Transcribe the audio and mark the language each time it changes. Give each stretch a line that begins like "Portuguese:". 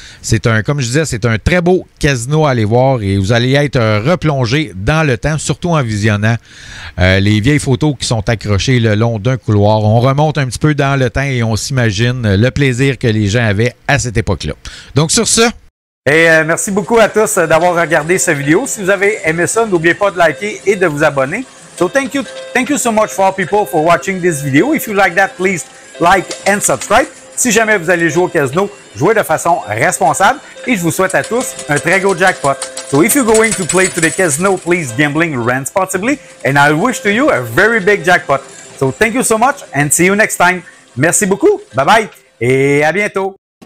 French: C'est comme je disais, c'est un très beau casino à aller voir et vous allez être replongé dans le temps, surtout en visionnant les vieilles photos qui sont accrochées le long d'un couloir. On remonte un petit peu dans le temps et on s'imagine le plaisir que les gens avaient à cette époque-là. Donc, sur ce... Et merci beaucoup à tous d'avoir regardé cette vidéo. Si vous avez aimé ça, n'oubliez pas de liker et de vous abonner.
English: So thank you so much for people for watching this video. If you like that, please like and subscribe.
French: Si jamais vous allez jouer au casino, jouez de façon responsable et je vous souhaite à tous un très gros jackpot.
English: So if you're going to play to the casino, please gambling responsibly and I wish to you a very big jackpot. So thank you so much and see you next time.
French: Merci beaucoup. Bye bye et à bientôt.